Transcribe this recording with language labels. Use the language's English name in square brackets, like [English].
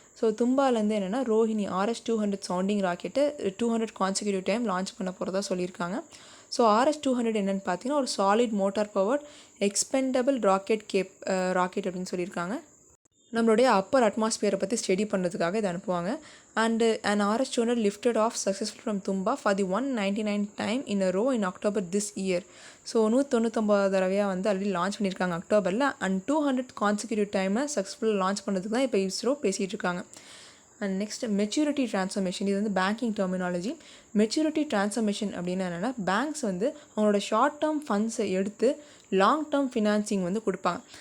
[Tamil] So தும்பாலேருந்து என்னென்னா Rohini RH-200 sounding rocket 200 consecutive time launch பண்ண போகிறதா சொல்லியிருக்காங்க. ஸோ RH-200 என்னென்னு பார்த்தீங்கன்னா ஒரு solid motor powered expendable rocket அப்படின்னு சொல்லியிருக்காங்க. நம்மளுடைய அப்பர் அட்மாஸ்பியரை பற்றி ஸ்டடி பண்ணுறதுக்காக இதை அனுப்புவாங்க. [English] And an RH-200 lifted off successful from Tumba for the 199th time in a row in October this year. [Tamil] So 199 தடவையாக வந்து ஆல்ரெடி லான்ச் பண்ணியிருக்காங்க அக்டோபரில். அண்ட் 200 கான்சிக்யூட்டிவ் டைமை சக்ஸஸ்ஃபுல்லாக லான்ச் பண்ணுறதுக்கு தான் இப்போ ISRO பேசிகிட்டு இருக்காங்க. And next maturity transformation. இது வந்து பேங்கிங் டெர்மினாலஜி. மெச்சூரிட்டி ட்ரான்ஸ்ஃபர்மேஷன் அப்படின்னா என்னென்னா பேங்க்ஸ் வந்து அவங்களோட ஷார்ட் டேர்ம் ஃபண்ட்ஸை எடுத்து லாங் டேர்ம் ஃபினான்சிங் வந்து கொடுப்பாங்க.